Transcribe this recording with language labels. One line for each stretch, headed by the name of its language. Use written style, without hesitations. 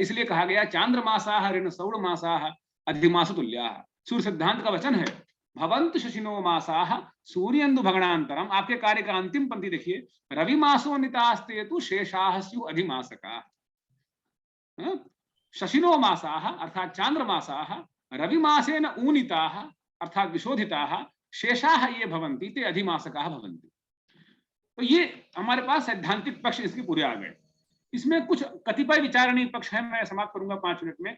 Hindi: इसलिए कहा गया
Sanskrit: चांद्रमासाः ऋण सौर मासाः अधिमास तुल्याः।
Hindi: सूर्य सिद्धांत का वचन है,
Sanskrit: भवन्तु शशिनो मासाः सूर्येन्दु भगणांतरम।
Hindi: आपके कार्य का अंतिम पंक्ति देखिए,
Sanskrit: रवि मासो नितास्ते तु शेषाः स्यु अधिमासकाः। शशिनो मासाः अर्थात चांद्रमासाः रवि मासेन ऊनिताः अर्थात विशोधिताः, शेषाः ये भवन्ति ते अधिमासकाः भवन्ति।
Hindi: तो ये हमारे पास सैद्धांतिक पक्ष इसके पूरे आ गए। इसमें कुछ कतिपय विचारणीय पक्ष है, मैं समाप्त करूंगा 5 मिनट में।